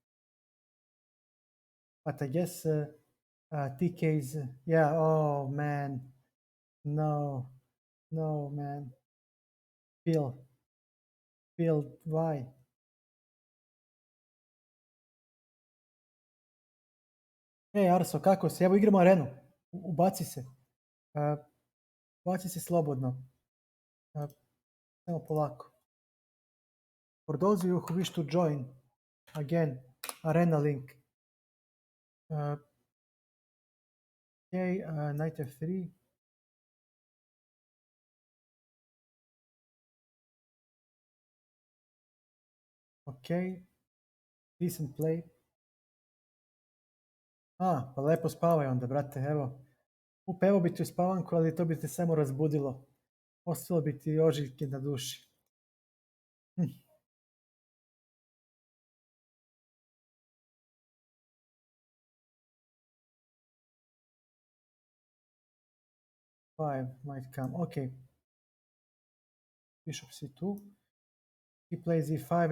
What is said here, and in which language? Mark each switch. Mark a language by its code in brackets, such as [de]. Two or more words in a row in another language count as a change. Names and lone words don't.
[en] But I guess TK's. Yeah. Oh man. No, no, man. Pill, pill. Why? [sr] Arso, kako si? Evo igramo arenu. Ubaci se. Uh, Ubaci se slobodno. Uh, Samo polako. [en] For those of you who wish to join, again, arena link. Okay, knight f3. Okay, decent play. [sr] Pa lepo spavaj onda, brate, evo. Evo bi ti uspavanku, ali to bi te samo razbudilo. Ostalo bi ti ožiljke na duši. [en] Five might come. Okay. Bishop c2. He plays e5.